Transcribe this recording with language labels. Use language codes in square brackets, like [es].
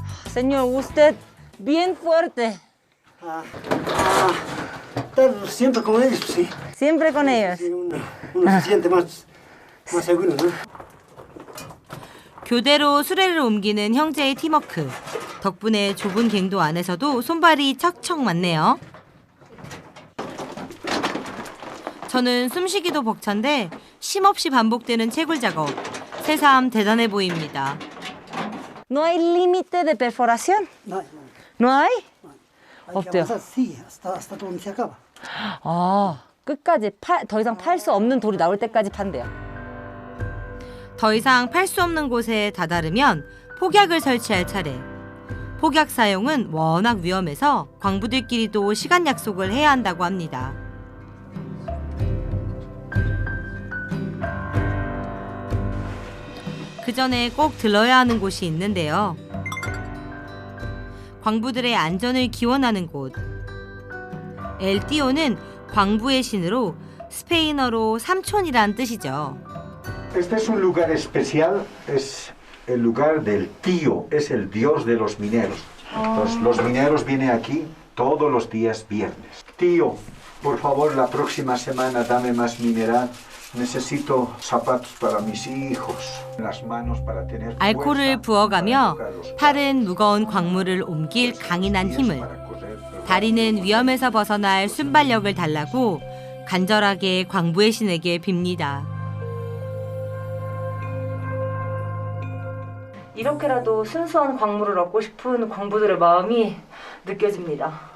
[es] Señor, usted bien fuerte. Estar siempre con ellos, sí. Siempre con ellos. Sí, uno se siente más seguro, ¿no? [ko] 교대로 수레를 옮기는 형제의 팀워크. 덕분에 좁은 갱도 안에서도 손발이 척척 맞네요. 저는 숨쉬기도 벅찬데 쉼없이 반복되는 채굴 작업. 새삼 대단해 보입니다. [es] ¿No hay límite de perforación? No, ¿No hay? hay que [ko] 없대요. [es] avanzar, sí, hasta donde se acaba. [ko] 아, 끝까지 더 이상 팔 수 없는 돌이 나올 때까지 판대요. 더 이상 팔 수 없는 곳에 다다르면 폭약을 설치할 차례. 폭약 사용은 워낙 위험해서 광부들끼리도 시간 약속을 해야 한다고 합니다. 그 전에 꼭 들러야 하는 곳이 있는데요. 광부들의 안전을 기원하는 곳. 엘띠오는 광부의 신으로 스페인어로 삼촌이란 뜻이죠. [es] Este es un lugar especial, es el lugar del tío, es el dios de los mineros. Entonces, los mineros vienen aquí todos los días viernes. Tío, por favor, la próxima semana dame más mineral. Necesito zapatos para mis hijos, las manos para tener [ko] 알코올을 [es] fuerza [ko] 부어가며 [es] para tocar los [ko] 팔은 무거운 광물을 옮길 강인한 [es] pies [ko] 힘을, [es] para correr. [ko] 다리는 위험에서 벗어날 순발력을 달라고 간절하게 광부의 신에게 빕니다. 이렇게라도 순수한 광물을 얻고 싶은 광부들의 마음이 느껴집니다.